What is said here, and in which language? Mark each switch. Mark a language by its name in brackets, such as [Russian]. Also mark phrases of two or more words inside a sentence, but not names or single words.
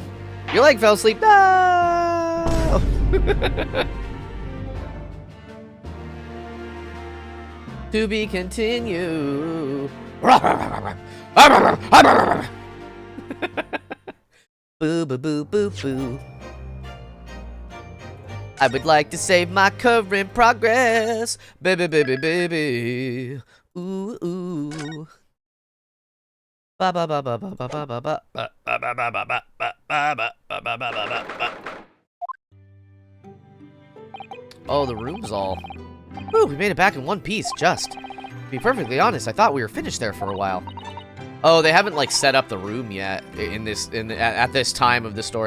[English] Your leg fell asleep. No! To be continued. Boo, boo, boo, boo, boo. I would like to save my current progress. Baby, baby, baby. Ooh, ooh. Ba ba ba ba ba ba ba ba ba. Oh, the room's all. Ooh, we made it back in one piece, just. To be perfectly honest, I thought we were finished there for a while. Oh, they haven't like set up the room yet at this time of the story.